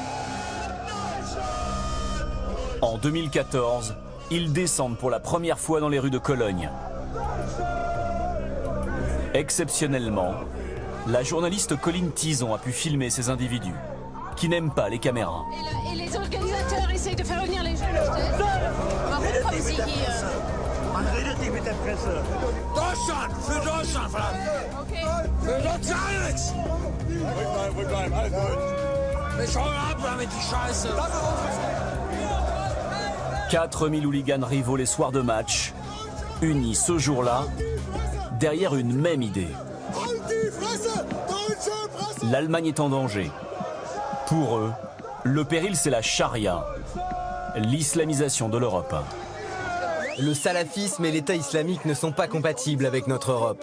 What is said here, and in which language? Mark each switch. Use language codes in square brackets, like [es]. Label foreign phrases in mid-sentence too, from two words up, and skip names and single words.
[fr] En 2014, ils descendent pour la première fois dans les rues de Cologne. Exceptionnellement, la journaliste Colline Tison a pu filmer ces individus, qui n'aiment pas les caméras. Et les organisateurs essayent de faire revenir les jeunes. [de] Warum kommen Sie hier? Man redet nicht mit der Presse. Deutschland! Für Deutschland, verdammt! Okay. Für Soziales! Ruhig bleiben, alles gut. Wir schauen ab damit die Scheiße. [fr] 4000 hooligans rivaux les soirs de match, unis ce jour-là, derrière une même idée. L'Allemagne est en danger. Pour eux, le péril c'est la charia, l'islamisation de l'Europe. Le salafisme et l'État islamique ne sont pas compatibles avec notre Europe.